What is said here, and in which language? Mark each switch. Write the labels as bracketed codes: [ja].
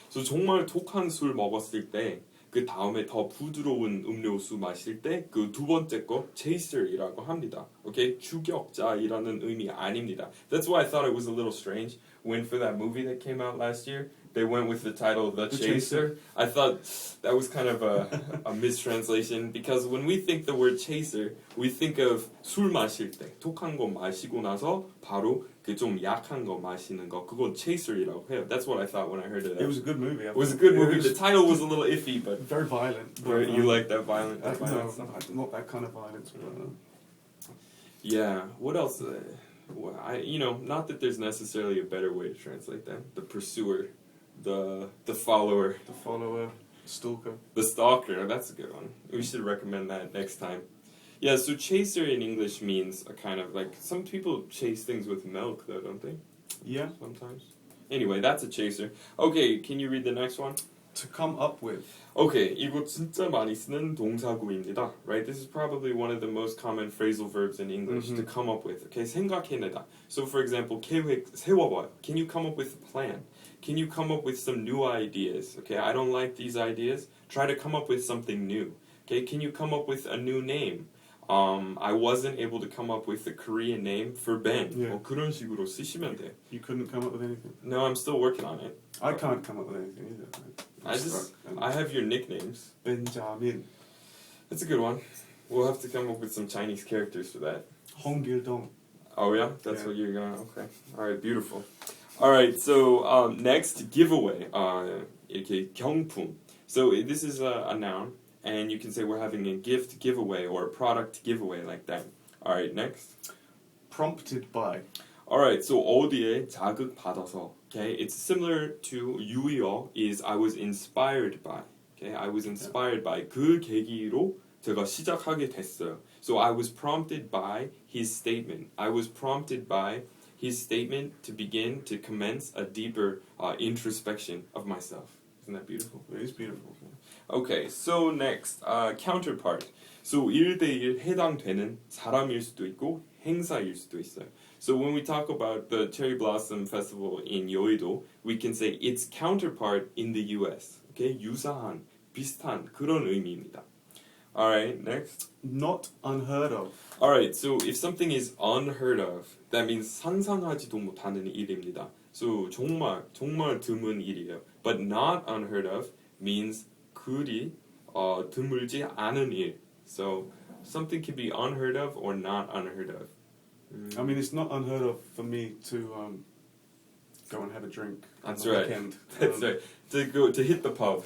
[ko] So 정말 독한 술 먹었을 때 그 다음에 더 부드러운 음료수 마실 때 그 두 번째 거 chaser이라고 합니다. Okay, 추격자이라는 의미 아닙니다. [en] That's why I thought it was a little strange when for that movie that came out last year they went with the title The Chaser. I thought that was kind of a mistranslation because when we think the word chaser, we think of [ko] 술 마실 때 독한 거 마시고 나서 바로 그 좀 약한 거 마시는 거 그건 chaser이라고 해요. [en] That's what I thought when I heard of that. It was a good movie. It was a good movie. The title was a little iffy, but very violent. But, you like that violent? No, not that kind of violence. But, yeah. What else? Not that there's necessarily a better way to translate them. The pursuer. The follower. The follower, stalker. The stalker, that's a good one. We should recommend that next time. Yeah, so chaser in English means a kind of like, some people chase things with milk though, don't they? Yeah. Sometimes. Anyway, that's a chaser. Okay, can you read the next one? To come up with. [ko] Okay, 이거 진짜 많이 쓰는 동사구입니다. [en] Right? This is probably one of the most common phrasal verbs in English. To come up with. Okay, 생각해내다. So for example, [ko] 계획 세워봐요. [en] Can you come up with a plan? Can you come up with some new ideas? Okay, I don't like these ideas. Try to come up with something new. Okay, can you come up with a new name? I wasn't able to come up with a Korean name for Ben. Yeah. [ko] 그런 식으로 쓰시면 돼요. [en] You couldn't come up with anything? No, I'm still working on it. I can't come up with anything either. I have your nicknames. Benjamin. That's a good one. We'll have to come up with some Chinese characters for that. Honggil-dong. Oh yeah? That's Yeah. what you're gonna... Okay. Alright, beautiful. Alright, so next, giveaway. [ko] 이렇게 경품. [en] So this is a noun, and you can say we're having a gift giveaway or a product giveaway like that. Alright, next. Prompted by. Alright, so [ko] 어디에 자극 받아서. [en] Okay, it's similar to 유의어 is I was inspired by. Okay, I was inspired by. [ko] 그 계기로 제가 시작하게 됐어요. [en] So I was prompted by his statement. I was prompted by his statement to begin to commence a deeper introspection of myself. Isn't that beautiful? It is beautiful. Okay, so next, counterpart. [ko] So 1대1 해당되는 사람일 수도 있고 행사일 수도 있어요. [en] So when we talk about the Cherry Blossom Festival in Yeouido, we can say its counterpart in the US. [ko] Okay, 유사한, 비슷한 그런 의미입니다. [en] Alright, next. Not unheard of. Alright, so if something is unheard of, that means [ko] 상상하지도 못하는 일입니다. So 정말 드문 일이에요. [en] But not unheard of means [ko] 그리 드물지 않은 일. [en] So something can be unheard of or not unheard of. I mean, it's not unheard of for me to go and have a drink. That's on the right. Weekend. That's right. To hit the pub.